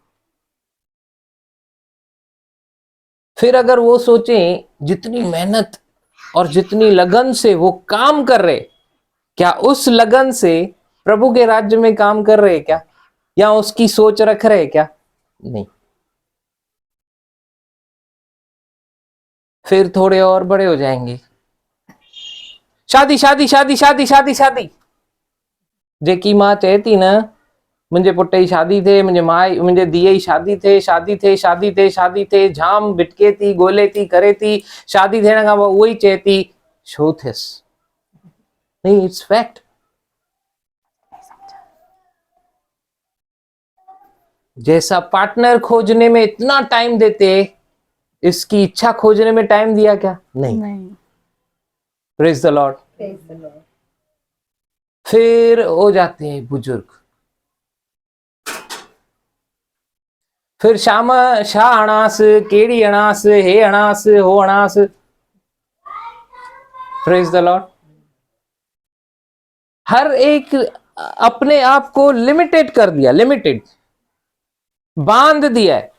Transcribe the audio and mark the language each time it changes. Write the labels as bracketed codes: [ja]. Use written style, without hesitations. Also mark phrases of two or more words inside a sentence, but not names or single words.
[hi] फिर अगर वो सोचें जितनी मेहनत और जितनी लगन से वो काम कर रहे, क्या उस लगन से प्रभु के राज्य में काम कर रहे क्या, या उसकी सोच रख रहे क्या? नहीं। फिर थोड़े और बड़े हो जाएंगे, शादी शादी शादी शादी शादी शादी। [sd] जेकी माँ चहती न मुंहिंजे पुट जी शादी थे, मुंहिंजे माउ मुंहिंजे धीअ जी शादी थे, शादी थे शादी थे शादी थे, जाम भिटके थी, ॻोल्हे थी, करे थी, शादी थियण खां पोइ उहो ई चए थी छो थियसि। [hi] नहीं, [en] it's fact. [hi] जैसा पार्टनर खोजने में इतना टाइम देते, इसकी इच्छा खोजने में टाइम दिया क्या? नहीं। नहीं. [en] praise the Lord. Praise the Lord. [hi] फिर हो जाते हैं बुजुर्ग, [sd] फिर शाम शाह हणास, केड़ी हणास, हे हणास, हो हणास। [en] praise the Lord. [hi] हर एक अपने आप को लिमिटेड कर दिया, लिमिटेड बांध दिया है।